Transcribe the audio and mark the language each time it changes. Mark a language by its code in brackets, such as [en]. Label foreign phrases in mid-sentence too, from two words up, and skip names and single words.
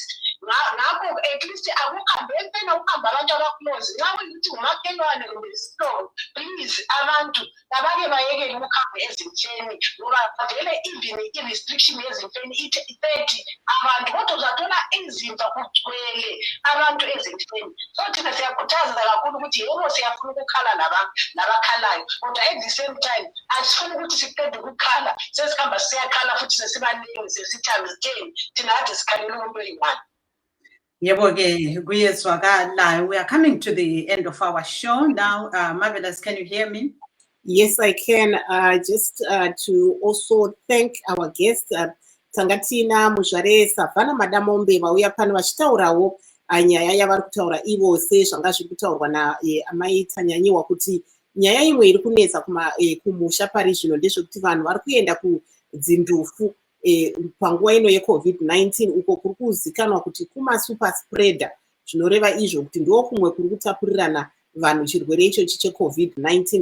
[nd] Ngakho [en] at least [nd] akuhambe emfeni ukuhamba abantu abaclose nxa kuyukuthi umakhelwane kumbe isihlobo, please abantu abake bayekele ukuhamba ezimfeni ngoba vele even i-restriction yezimfeni ithi 30 abantu kodwa uzathola izimba kugcwele abantu ezimfeni. So thina siyakhuthaza kakhulu ukuthi yebo siyafuna ukukhala labakhalayo kodwa [en] at the same time [nd] asifuni ukuthi siqede ukukhala sesikhamba siyakhala futhi sesibaningi sesithi times 10 thina kade sikhalela umuntu oyi-1. Yebo ke kuyezwakala. [en] We are coming to the end of our show now. Marvelous, can you hear me? Yes, I can. Just to also thank our guests, [sn] Tangatina Muzhare Savana Madamombe vauya pano vachitaurawo nyaya yavari kutaura ivose zvanga zviri kutaurwa naamai Tanyanyiwa kuti nyaya imwe iri kunetsa kumusha pari zvino ndezvekuti vanhu vari kuenda kudzindufu panguva ino yeCovid-19 uko kuri kuzikanwa kuti kuma- [en] super spreader, [sn] zvinoreva izvo kuti ndo kumwe kuri kutapurirana vanhu chirwere ichochi cheCovid-19.